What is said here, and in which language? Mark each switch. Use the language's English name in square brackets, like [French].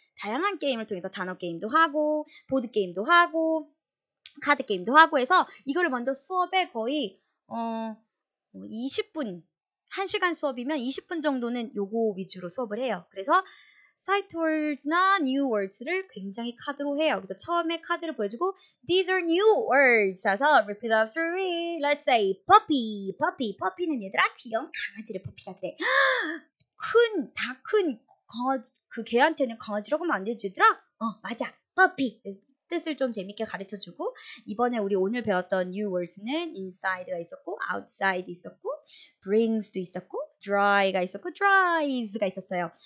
[Korean] 다양한 게임을 통해서 단어 게임도 하고 보드 게임도 하고 카드 게임도 하고 해서 이거를 먼저 수업에 거의 20분 1시간 수업이면 20분 정도는 요거 위주로 수업을 해요. 그래서 sight words나 new words를 굉장히 카드로 해요. 그래서 처음에 카드를 보여주고 [English] these are new words [Korean] 해서 [English] repeat after me. Let's say puppy. [Korean] puppy는 얘들아 귀여운 강아지를 puppy가 그래. 다 큰 강아지 그 개한테는 강아지라고 하면 안 되지 얘들아? 맞아. puppy. 뜻을 좀 재밌게 가르쳐주고 이번에 우리 오늘 배웠던 new words는 inside가 있었고 outside 있었고 brings도 있었고 dry가 있었고 dries가 있었어요.